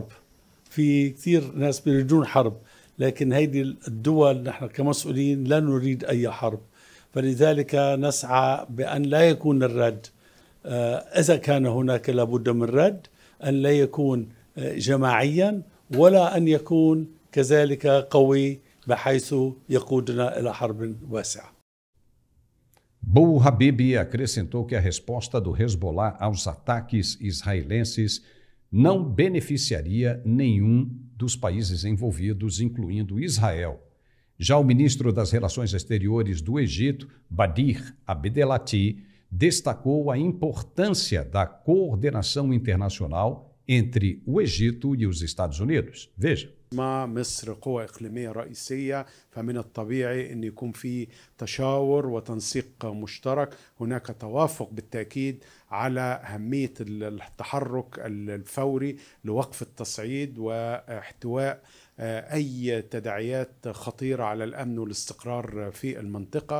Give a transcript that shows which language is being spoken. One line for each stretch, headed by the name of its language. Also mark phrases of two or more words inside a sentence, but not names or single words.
Arabic: في كثير ناس بيريدون حرب، لكن هذه الدول نحن كمسؤولين لا نريد أي حرب، فلذلك نسعى بأن لا يكون الرد، إذا كان هناك لابد من رد، أن لا يكون جماعيا ولا أن يكون كذلك قوي بحيث يقودنا إلى حرب واسعة.
Portuguese: Abu-Habib acrescentou que a resposta do Hezbollah aos ataques israelenses não beneficiaria nenhum dos países envolvidos, incluindo Israel. Já o ministro das Relações Exteriores do Egito, Badir Abdelati, destacou a importância da coordenação internacional entre o Egito e os Estados Unidos. Veja.
Arabic: مع مصر قوة إقليمية رئيسية، فمن الطبيعي أن يكون في تشاور وتنسيق مشترك. هناك توافق بالتأكيد على أهمية التحرك الفوري لوقف التصعيد واحتواء أي تداعيات خطيرة على الأمن والاستقرار في المنطقة.